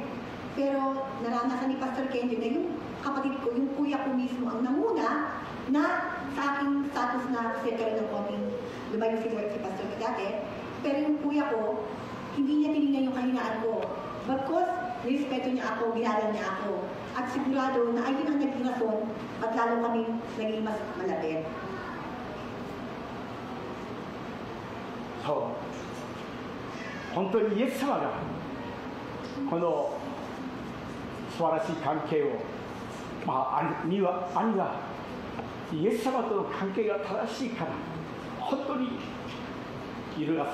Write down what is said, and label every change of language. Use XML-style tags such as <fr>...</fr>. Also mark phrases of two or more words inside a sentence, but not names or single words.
<tl>Pero naranasan ni Pastor Kenji na yung kapatid ko, yung kuya ko mismo ang namuna na sa aking status na kasi karoon ng konting lumayo si Pastor ko dati. Pero yung kuya ko, hindi niya tinignan yung kahinaan ko. Bagkos, nirespeto niya ako, ginalang niya ako. At sigurado na ayun ang naging rason at lalo kami naging mas malapit.</tl> <ja>そう本当にイエス様がこの素晴らしい関係を、兄はイエス様との関係が正しいから本当に揺るが</ja>